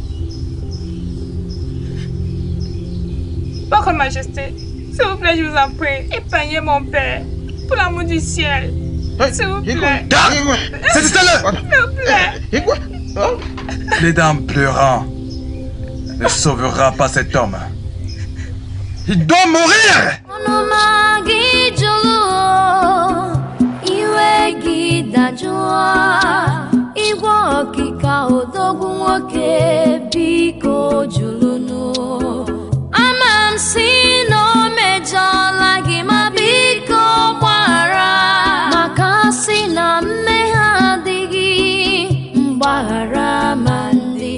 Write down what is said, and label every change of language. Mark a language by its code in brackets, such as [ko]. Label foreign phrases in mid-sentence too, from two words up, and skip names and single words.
[fr] Votre Majesté, s'il vous plaît, je vous en prie, épargnez mon père, pour l'amour du ciel. S'il vous plaît. Saisissez-le! S'il vous plaît. Les dames pleurant ne sauvera pas cet homme. Il doit mourir! [ig] dajụọ igwe ọkịka odogwu nwoke biko julunu ama m si na o mejọla gị ma biko gbaghara maka si na mmehie adịghị mgbaghara ma ndị